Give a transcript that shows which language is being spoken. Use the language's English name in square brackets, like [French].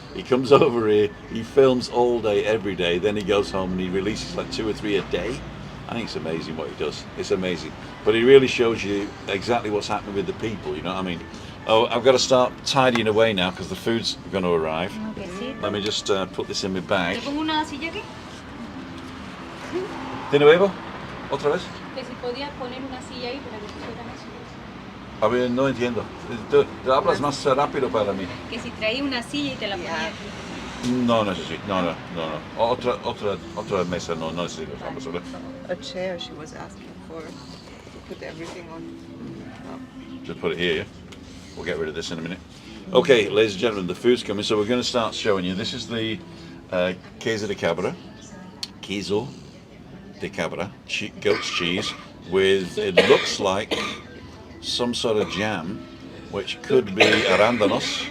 [English] He comes over here, he films all day, every day, then he goes home and he releases like 2 or 3 a day. I think it's amazing what he does. It's amazing. But he really shows you exactly what's happening with the people, you know what I mean? Oh, I've got to start tidying away now because the food's going to arrive. Let me just put this in my bag. [Spanish] ¿Le pongo una silla aquí? ¿De nuevo? ¿Otra vez? Que si podía poner una silla ahí para que pusieran eso. A ver, no entiendo. Tú hablas más rápido para mí. Que si traía una silla y te la ponía aquí. No necesito. No. Otra mesa no necesito. [English] A chair she was asking for to put everything on. Just put it here, yeah? We'll get rid of this in a minute. Okay, ladies and gentlemen, the food's coming, so we're going to start showing you. This is the [Spanish] queso de cabra. Queso de cabra, [English] goat's cheese, with, it looks like, some sort of jam, which could be arándanos,